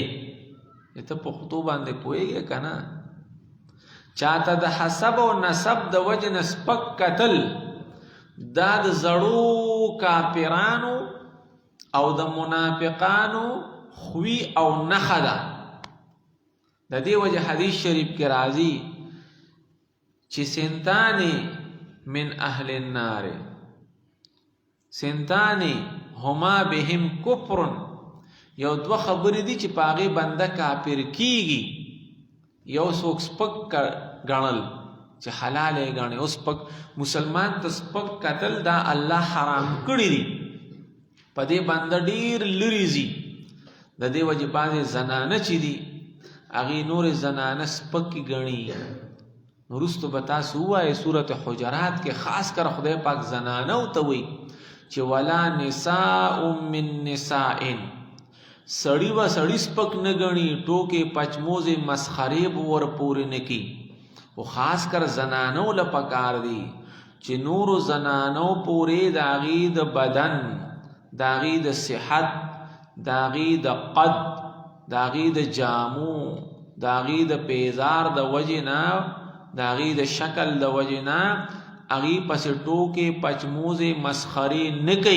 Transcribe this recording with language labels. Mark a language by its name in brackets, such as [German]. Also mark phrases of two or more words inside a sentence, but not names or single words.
[Pashto] ته پښتو باندې پوهېږې که نه؟ چاته د حسب او نسب د وجې نه سپک کتل دا د زړو کافرانو او د منافقانو خوی او نښه ده. د دې وجه حدیث شریف کې راځي چې [Arabic] سنتانی من اهل النار سنتانی هما بهم کفر. [Pashto] یو دوه خبرې دي چې په هغې بنده کافر کیږي. یو څوک سپک ګڼل چې حلال یې ګڼي. اوس سپک مسلمان ته سپک کتل دا الله حرام کړي دي، په دې بنده ډېر لرې ځي. د دې وجې بعضې زنانه چې دي هغې نورې زنانه سپکې ګڼي. نو وروستو به تاسو ووایې سورت حجرات کې خاص کر خدای پاک زنانو ته وایي چې [Arabic] ولا نساء من نساء، [Pashto] سړی به سړی سپک نه ګڼي، ټوکې پچموزې مسخرې به ورپورې نه کي. خو خاص کر زنانو له پکار دي چې نورو زنانو پورې د هغې د بدن، د هغې د صحت، د هغې د قد، د هغې د جامو، د هغې د پیزار د وجې نه، د هغې د شکل د وجې نه هغې پسې ټوکې پچموزې مسخرې نه کوي.